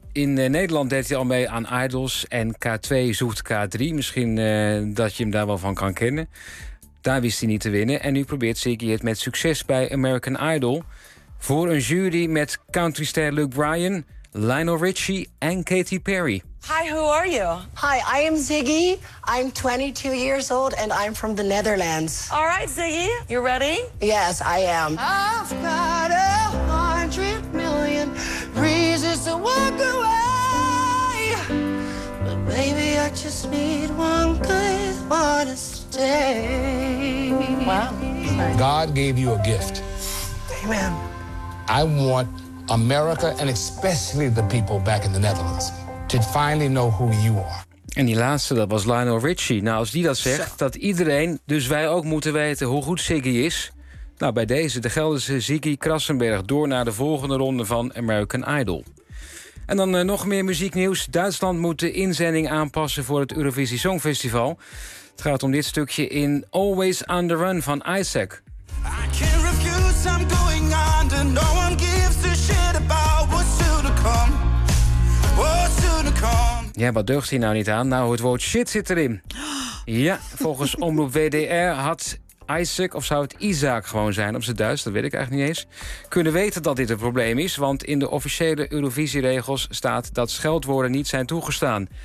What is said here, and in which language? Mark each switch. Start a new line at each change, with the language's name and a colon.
Dutch: In Nederland deed hij al mee aan Idols en K2 zoekt K3. Misschien dat je hem daar wel van kan kennen. Daar wist hij niet te winnen. En nu probeert Ziggy het met succes bij American Idol. Voor een jury met countryster Luke Bryan, Lionel Richie en Katy Perry.
English: Hi, who are you? Hi, I am Ziggy. I'm 22 years old and I'm from the Netherlands. All right, Ziggy, you ready? Yes, I am. I've got 100 million reasons to walk away. But maybe I just need one good one to stay. Wow. God gave you a gift. Amen. I want America and especially the people back in the Netherlands to finally know who you are.
Dutch: En die laatste, dat was Lionel Richie. Nou, als die dat zegt, dat iedereen, dus wij ook, moeten weten hoe goed Ziggy is. Nou, bij deze, de Gelderse Ziggy Krassenberg, door naar de volgende ronde van American Idol. En dan nog meer muzieknieuws. Duitsland moet de inzending aanpassen voor het Eurovisie Songfestival. Het gaat om dit stukje in Always on the Run van Isaac.
English: I can't refuse, I'm going under. No one gives a shit about what's soon to come. What's soon to come.
Dutch: Ja, wat deugt hier nou niet aan? Nou, het woord shit zit erin. Ja, volgens Omroep WDR had Isaac, of zou het Isaac gewoon zijn op zijn Duits, dat weet ik eigenlijk niet eens, kunnen weten dat dit een probleem is, want in de officiële Eurovisieregels staat dat scheldwoorden niet zijn toegestaan.